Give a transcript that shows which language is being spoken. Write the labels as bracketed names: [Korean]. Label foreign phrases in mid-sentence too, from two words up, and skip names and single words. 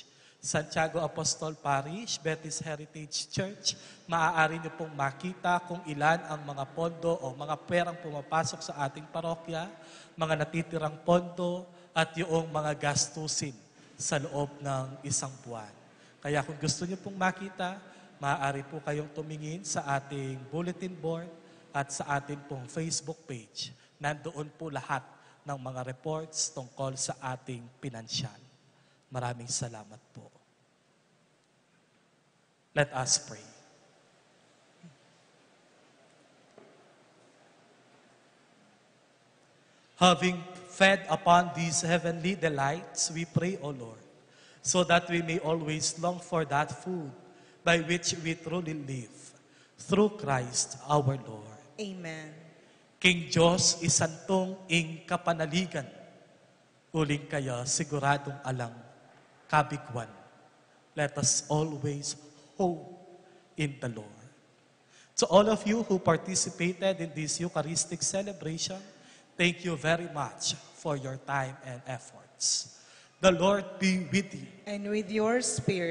[Filipino] Santiago Apostol Parish, Betis Heritage Church, maaari niyo pong makita kung ilan ang mga pondo o mga perang pumapasok sa ating parokya, mga natitirang pondo at yung mga gastusin sa loob ng isang buwan. Kaya kung gusto niyo pong makita, maaari po kayong tumingin sa ating [English] bulletin board [Filipino] at sa ating pong [English] Facebook page. [Filipino] Nandoon po lahat ng mga reports tungkol sa ating pinansyal. Maraming salamat po. [English] Let us pray. Having fed upon these heavenly delights, we pray, O Lord, so that we may always long for that food by which we truly live, through Christ our Lord. Amen. [Pampanga] King Diyos, isantong ing kapanaligan, uling kaya siguradong alang kabigwan. [English] Let us always hope in the Lord. To all of you who participated in this Eucharistic celebration, thank you very much for your time and efforts. The Lord be with you. And with your spirit.